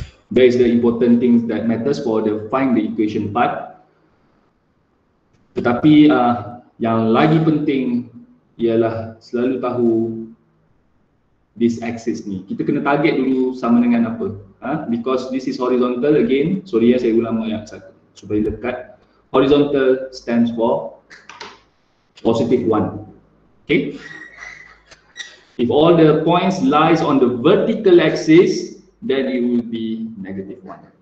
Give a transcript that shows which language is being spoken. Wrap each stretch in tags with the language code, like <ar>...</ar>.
<en>That is the important things that matters for the find the equation part.</en> <ms>Tetapi yang lagi penting ialah selalu tahu</ms> <en>this axis</en> <ms>ni. Kita kena target dulu sama dengan apa.</ms> <en>Because this is horizontal again. Sorry</en> <ms>saya ulang ayat satu supaya dekat.</ms> <en>Horizontal stands for positive 1. Okay. If all the points lies on the vertical axis, then it will be negative 1.</en>